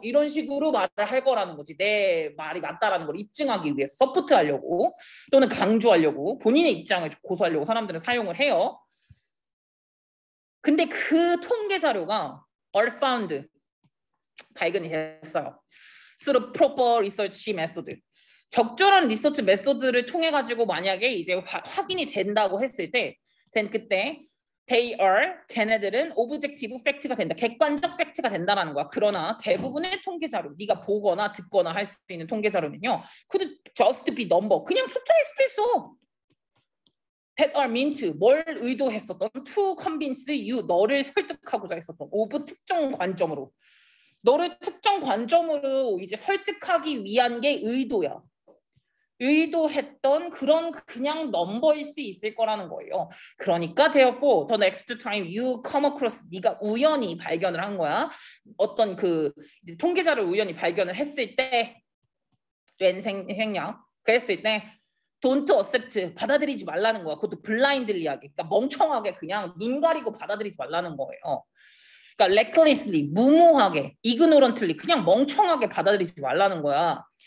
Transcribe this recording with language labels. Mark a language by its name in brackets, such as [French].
[Korean] 이런 식으로 말을 할 거라는 거지. 내 말이 맞다라는 걸 입증하기 위해서 서포트하려고 또는 강조하려고 본인의 입장을 고수하려고 사람들은 사용을 해요. 근데 그 통계 자료가 [English] are found [Korean] 발견이 됐어요. [English] through proper research method. [Korean] 적절한 리서치 메소드를 통해 가지고 만약에 이제 확인이 된다고 했을 때 그때 [English] they are, [Korean] 걔네들은 [English] objective fact [Korean] 가 된다. 객관적 팩트가 된다라는 거야. 그러나 대부분의 통계 자료, 네가 보거나 듣거나 할 수 있는 통계 자료는요. [English] could just be number. [Korean] 그냥 숫자일 수도 있어. [English] that are meant, [Korean] 뭘 의도했었던 [English] to convince you, [Korean] 너를 설득하고자 했었던 of 특정 관점으로. 너를 특정 관점으로 이제 설득하기 위한 게 의도야. 의도했던 그런 그냥 넘버일 수 있을 거라는 거예요. [English] 그러니까 therefore the next time you come across, [Korean] 네가 우연히 발견을 한 거야. 어떤 그 이제 통계자를 우연히 발견을 했을 때 생략 그랬을 때 [English] don't accept, [Korean] 받아들이지 말라는 거야. 그것도 blindly하게, 그러니까 멍청하게 그냥 눈 가리고 받아들이지 말라는 거예요. 그러니까 recklessly, 무모하게, ignorantly, 그냥 멍청하게 받아들이지 말라는 거야.